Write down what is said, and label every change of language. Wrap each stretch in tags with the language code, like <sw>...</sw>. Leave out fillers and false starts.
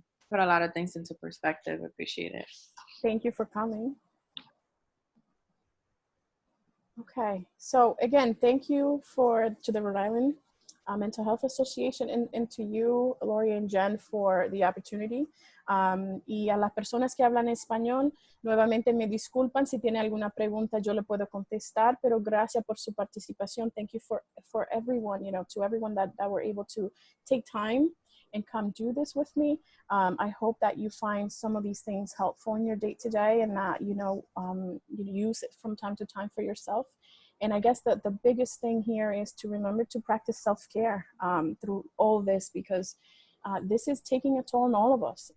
<en>Put a lot of things into perspective. Appreciate it. Thank you for coming. Okay, so again, thank you to the Rhode Island Mental Health Association, and to you, Lori and Jen, for the opportunity.</en> <es>Y a las personas que hablan español, nuevamente me disculpan si tiene alguna pregunta, yo le puedo contestar, pero gracias por su participación.</es> <en>Thank you for everyone, you know, to everyone that were able to take time and come do this with me. I hope that you find some of these things helpful in your day-to-day, and that, you know, you use it from time to time for yourself. And I guess that the biggest thing here is to remember to practice self-care through all this, because this is taking a toll on all of us.</en>